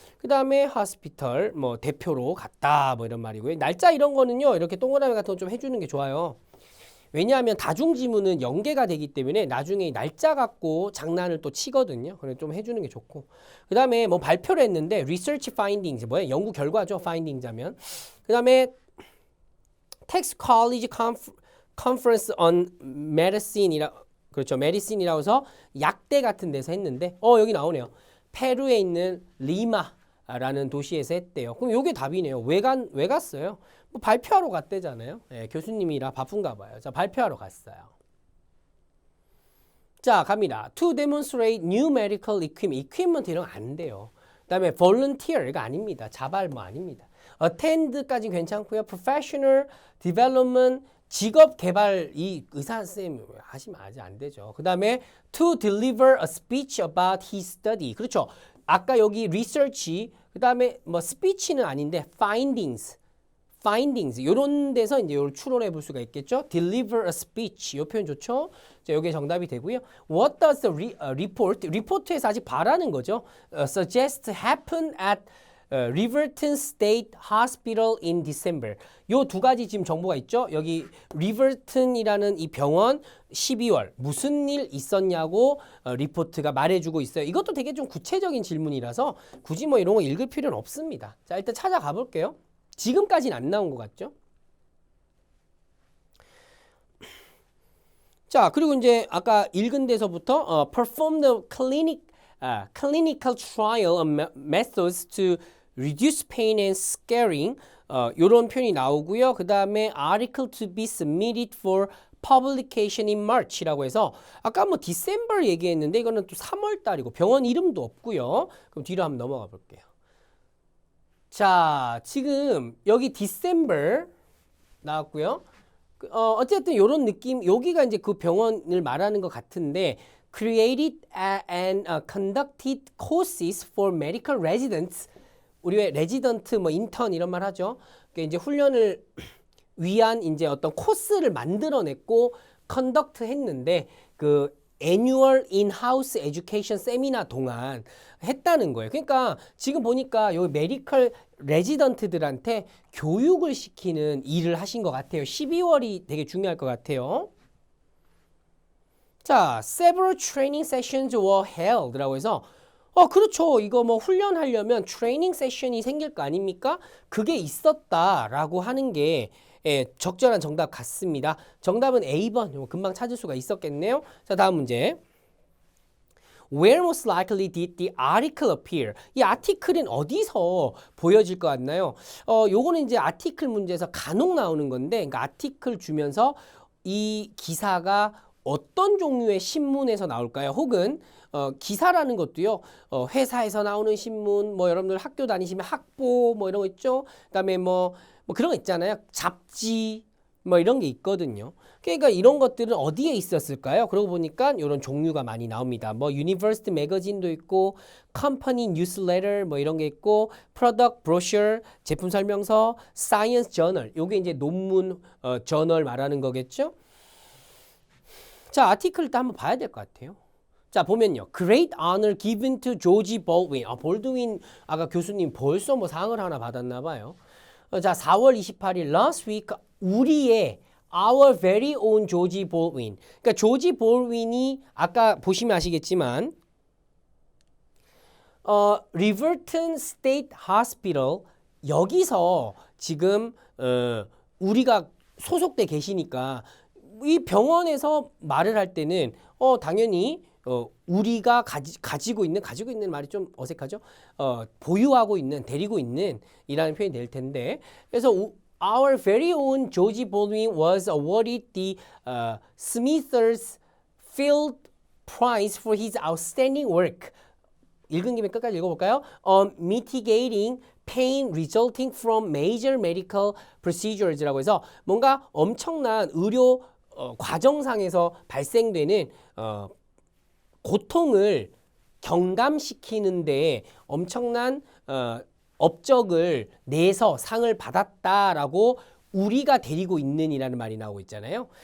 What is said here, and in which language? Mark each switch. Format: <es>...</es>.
<ko>그 다음에 hospital 뭐 대표로 갔다. 뭐 이런 말이고요. 날짜 이런 거는요. 이렇게 동그라미 같은 거 좀 해주는 게 좋아요. 왜냐하면 다중지문은 연계가 되기 때문에 나중에 날짜 갖고 장난을 또 치거든요. 그래서 좀 해주는 게 좋고. 그 다음에 뭐 발표를 했는데 research findings 뭐예요? 연구 결과죠. findings 하면. 그 다음에 Texas College Conference on Medicine이라 그렇죠. medicine이라고 해서 약대 같은 데서 했는데 여기 나오네요. 페루에 있는 리마라는 도시에서 했대요. 그럼 이게 답이네요. 왜 갔어요? 뭐 발표하러 갔대잖아요. 교수님이라 바쁜가 봐요. 자, 발표하러 갔어요. 자, 갑니다.</ko> <en>To demonstrate new medical equipment</en> <ko>이런 거 안 돼요. 그 다음에 volunteer 이거 아닙니다. 자발 뭐 아닙니다. attend까지는 괜찮고요.</ko> <en>professional development</en> <ko>직업 개발 이 의사 선생님 하시면 아직 안 되죠. 그 다음에</ko> <en>to deliver a speech about his study</en> <ko>그렇죠. 아까 여기 research 그 다음에 뭐 speech는 아닌데 findings 이런 데서 이제 이걸 추론해 볼 수가 있겠죠. deliver a speech 이 표현 좋죠. 자, 이게 정답이 되고요.</ko> <en>What does the report?</en> <ko>리포트에서 아직 바라는 거죠.</ko> <en>suggest happen at Riverton State Hospital in December.</en> <ko>요 두 가지 지금 정보가 있죠. 여기 Riverton이라는 이 병원 12월 무슨 일 있었냐고 리포트가 말해주고 있어요. 이것도 되게 좀 구체적인 질문이라서 굳이 뭐 이런 거 읽을 필요는 없습니다. 자, 일단 찾아가 볼게요. 지금까지는 안 나온 것 같죠? 자, 그리고 이제 아까 읽은 데서부터</ko> <en>perform the clinical trial of methods to reduce pain and scarring</en> <ko>요런 표현이 나오고요. 그 다음에</ko> <en>article to be submitted for publication in March</en> <ko>이라고 해서 아까 뭐 December 얘기했는데 이거는 또 3월 달이고 병원 이름도 없고요. 그럼 뒤로 한번 넘어가 볼게요. 자, 지금 여기 December 나왔고요. 어쨌든 요런 느낌, 여기가 이제 그 병원을 말하는 것 같은데</ko> <en>created and conducted courses for medical residents.</en> <ko>우리 왜 레지던트, 뭐 인턴 이런 말 하죠. 그러니까 이제 훈련을 위한 이제 어떤 코스를 만들어냈고 컨덕트 했는데 그</ko> <en>annual in-house education</en> <ko>세미나 동안 했다는 거예요. 그러니까 지금 보니까 여기 메디컬 레지던트들한테 교육을 시키는 일을 하신 것 같아요. 12월이 되게 중요할 것 같아요.</ko> <en>자, several training sessions were held라고</en> <ko>해서 그렇죠. 이거 뭐 훈련하려면 트레이닝 세션이 생길 거 아닙니까? 그게 있었다라고 하는 게 적절한 정답 같습니다. 정답은 A번. 금방 찾을 수가 있었겠네요. 자, 다음 문제.</ko> <en>Where most likely did the article appear?</en> <ko>이 아티클은 어디서 보여질 것 같나요? 요거는 이제 아티클 문제에서 간혹 나오는 건데, 그러니까 아티클 주면서 이 기사가 어떤 종류의 신문에서 나올까요? 혹은 기사라는 것도요. 회사에서 나오는 신문, 뭐 여러분들 학교 다니시면 학보 뭐 이런 거 있죠. 그다음에 뭐 그런 거 있잖아요. 잡지 뭐 이런 게 있거든요. 그러니까 이런 것들은 어디에 있었을까요? 그러고 보니까 이런 종류가 많이 나옵니다. 뭐 유니버시티 매거진도 있고, 컴퍼니 뉴스레터 뭐 이런 게 있고, 프로덕트 브로셔 제품 설명서, 사이언스 저널 요게 이제 논문 저널 말하는 거겠죠. 자, 아티클 일단 한번 봐야 될 것 같아요. 자, 보면요.</ko> <en>Great honor given to George Baldwin.</en> <ko>볼드윈 아까 교수님 벌써 뭐 상을 하나 받았나 봐요. 자, 4월 28일</ko> <en>last week</en> <ko>우리의</ko> <en>our very own</en> <ko>George Baldwin. 그러니까 조지 볼윈이 아까 보시면 아시겠지만 Riverton State Hospital 여기서 지금 우리가 소속돼 계시니까 이 병원에서 말을 할 때는 당연히 우리가 가지고 있는 말이 좀 어색하죠. 보유하고 있는, 데리고 있는 이라는 표현이 될 텐데, 그래서</ko> <en>our very own George Baldwin was awarded the Smithers Field Prize for his outstanding work.</en> <ko>읽은 김에 끝까지 읽어볼까요?</ko> <en>Mitigating pain resulting from major medical procedures</en> <ko>라고 해서 뭔가 엄청난 의료 과정상에서 발생되는 고통을 경감시키는데 엄청난 업적을 내서 상을 받았다라고 우리가 데리고 있는 이라는 말이 나오고 있잖아요.</ko>